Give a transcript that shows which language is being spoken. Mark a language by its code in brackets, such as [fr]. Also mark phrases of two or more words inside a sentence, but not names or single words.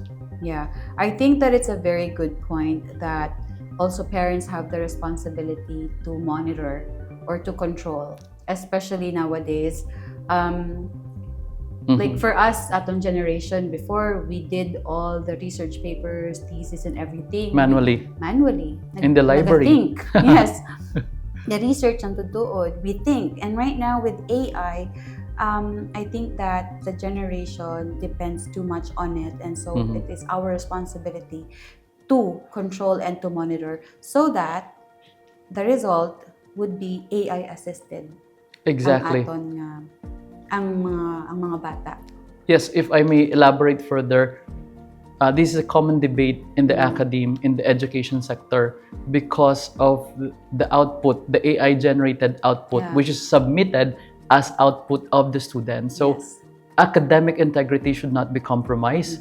[en] Yeah, I think that it's a very good point that also parents have the responsibility to monitor or to control, especially nowadays. Like for us, atong generation, before we did all the research papers, thesis, and everything Manually. In the library. Think. Yes. The research [hil] ang tutuod, [en] we think. And right now with AI, I think that the generation depends too much on it. And so it is our responsibility to control and to monitor so that the result would be AI assisted. Exactly. [hil] Ang mga bata. [en] Yes, if I may elaborate further, this is a common debate in the academe, in the education sector, because of the output, the AI-generated output, which is submitted as output of the student. So academic integrity should not be compromised.